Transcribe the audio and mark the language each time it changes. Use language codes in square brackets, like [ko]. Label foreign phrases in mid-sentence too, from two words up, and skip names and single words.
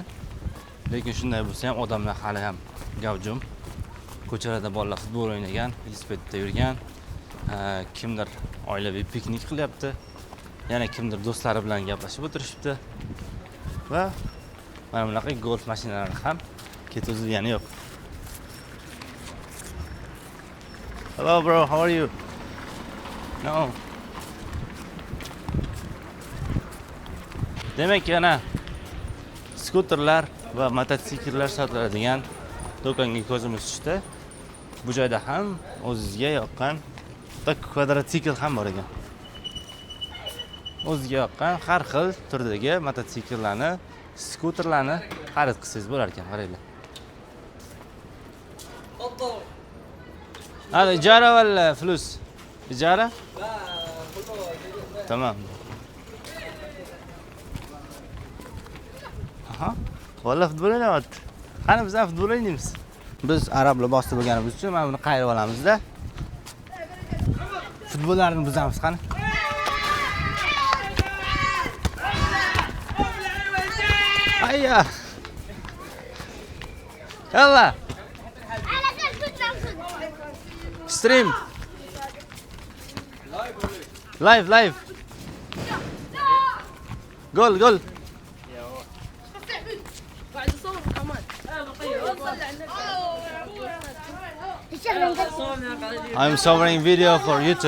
[uz] Lekin shunday bo'lsa ham odamlar hali ham gavjum. Ko'chalarda bolalar futbol o'ynagan, velosipedda yurgan, kimdir oilaviy piknik qilyapti. Yana kimdir do'stlari bilan gaplashib o'tirishibdi. Va mana bunaqa golf mashinalari ham ketuzilgani yo'q. [en] Hello bro, how are you? No. [uz] Demak, yana skuterlar va mototsikllar sotiladigan do'konga ko'zimiz tushdi. Bu joyda ham o'zizga yoqqan kvadrotsikl ham bor ekan. O'zizga yoqqan har xil turdagi mototsikllarni, skuterlarni xarid qilsangiz bo'lar ekan, qaranglar. [ar] هذا إجارة ولا فلوس؟ إجارة؟ تمام. Aha. [uz] Vallahi futbol o'ynayapti. Qani biz ham futbol o'ynaymiz. Biz arab libosda bo'lganimiz uchun mana buni qayirib olamiz-da. Futbollarni buzamiz qani. Ayya. Yalla. Stream. Live. Gol. [en] I'm showing video for YouTube.